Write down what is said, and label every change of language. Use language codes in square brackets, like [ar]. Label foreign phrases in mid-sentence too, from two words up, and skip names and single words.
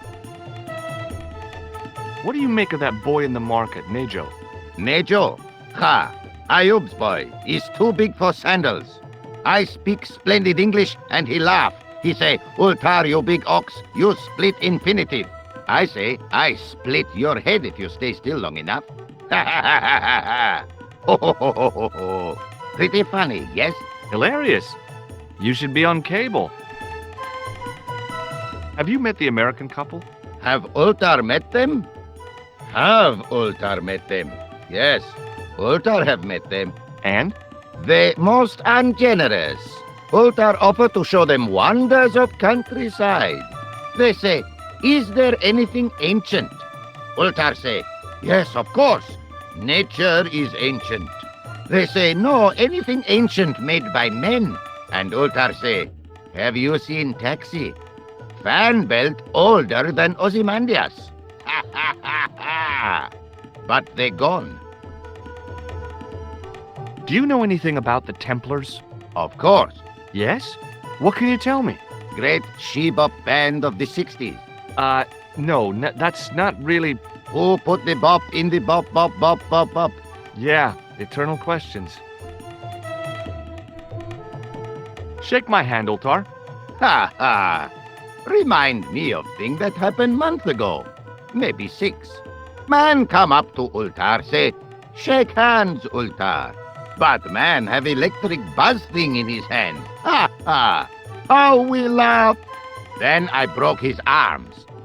[en] What do you make of that boy in the market, Nejo? Nejo? Ha! Ayub's boy is too big for sandals. I speak splendid English, and he laugh. He say, Ultar, you big ox, you split infinitive. I say, I split your head if you stay still long enough. Ha ha ha ha ha! Ho ho ho ho ho ho! Pretty funny, yes? Hilarious. You should be on cable. Have you met the American couple? Have Ultar met them? Have Ultar met them? Yes, Ultar have met them. And? They most ungenerous. Ultar offer to show them wonders of countryside. They say, is there anything ancient? Ultar say, yes, of course. Nature is ancient. They say, no, anything ancient made by men. And Ultar say, have you seen Taxi? Fan belt older than Ozymandias. Ha ha ha ha! But they gone. Do you know anything about the Templars? Of course. Yes? What can you tell me? Great she-bop band of the 60s. No, that's not really... Who put the bop in the bop, bop, bop, bop, bop? Yeah, eternal questions. Shake my hand, Ultar. Ha ha! Remind me of thing that happened month ago. Maybe 6. Man come up to Ultar, say, shake hands, Ultar. Batman have electric buzz thing in his hand. Ha ha! How we laugh! Then I broke his arms.